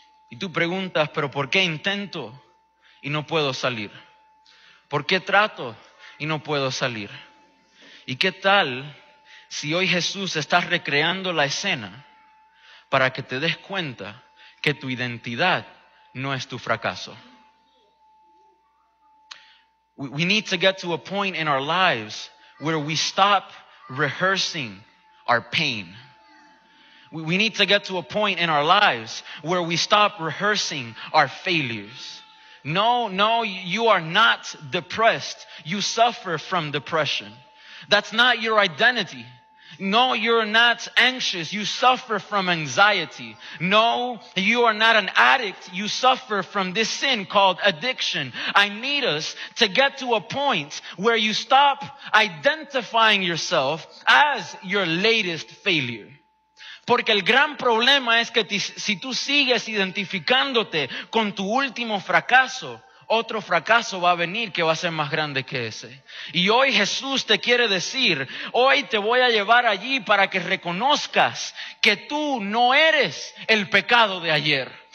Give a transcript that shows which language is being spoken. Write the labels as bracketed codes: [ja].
[es] Y tú preguntas, ¿pero por qué intento y no puedo salir? ¿Por qué trato y no puedo salir? ¿Y qué tal si hoy Jesús está recreando la escena para que te des cuenta que tu identidad no es tu fracaso? [en] We need to get to a point in our lives where we stop rehearsing our pain. We need to get to a point in our lives where we stop rehearsing our failures. No, no, you are not depressed. You suffer from depression. That's not your identity. No, you're not anxious. You suffer from anxiety. No, you are not an addict. You suffer from this sin called addiction. I need us to get to a point where you stop identifying yourself as your latest failure. [es] Porque el gran problema es que si tú sigues identificándote con tu último fracaso, otro fracaso va a venir que va a ser más grande que ese. Y hoy Jesús te quiere decir, hoy te voy a llevar allí para que reconozcas que tú no eres el pecado de ayer.